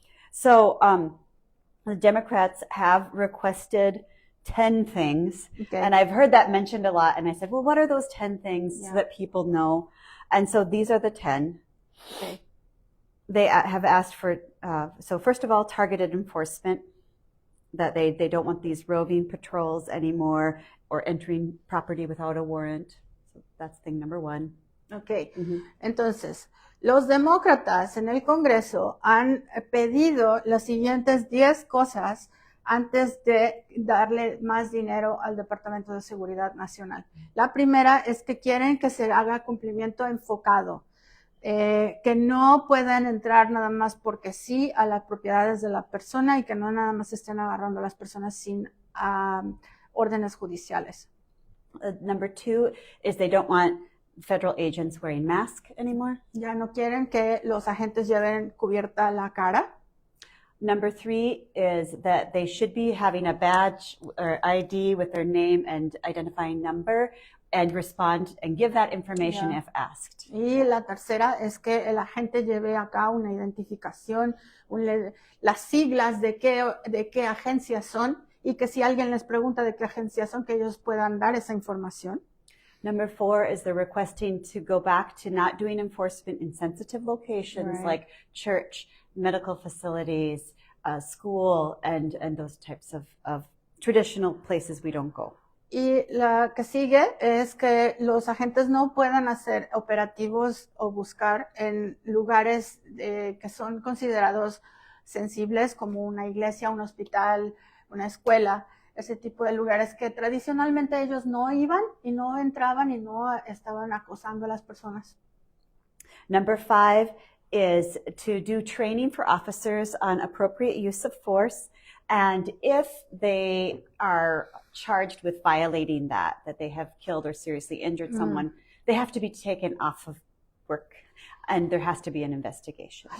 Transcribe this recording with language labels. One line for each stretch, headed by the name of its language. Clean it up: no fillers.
English: So the Democrats have requested 10 things, and I've heard that mentioned a lot, and I said, well, what are those 10 things so that people know? And so these are the 10. They have asked for, so first of all, targeted enforcement, that they don't want these roving patrols anymore or entering property without a warrant. So that's thing number 1.
Spanish: Entonces, los demócratas en el Congreso han pedido las siguientes 10 cosas antes de darle más dinero al Departamento de Seguridad Nacional. La primera es que quieren que se haga cumplimiento enfocado, que no puedan entrar nada más porque sí a las propiedades de la persona y que no nada más estén agarrando a las personas sin órdenes judiciales.
English: Number 2 is they don't want federal agents wearing masks anymore.
Spanish: Ya no quieren que los agentes lleven cubierta la cara.
English: Number 3 is that they should be having a badge or ID with their name and identifying number and respond and give that information if asked.
Spanish: Y la tercera es que el agente lleve acá una identificación, las siglas de qué agencias son, y que si alguien les pregunta de qué agencias son, que ellos puedan dar esa información.
English: Number 4 is they're requesting to go back to not doing enforcement in sensitive locations like church, medical facilities, school, and those types of traditional places we don't go.
Spanish: Y la que sigue es que los agentes no puedan hacer operativos o buscar en lugares que son considerados sensibles, como una iglesia, un hospital, una escuela, ese tipo de lugares que tradicionalmente ellos no iban y no entraban y no estaban acosando a las personas.
English: Number 5 is to do training for officers on appropriate use of force. And if they are charged with violating that they have killed or seriously injured someone, they have to be taken off of work and there has to be an investigation.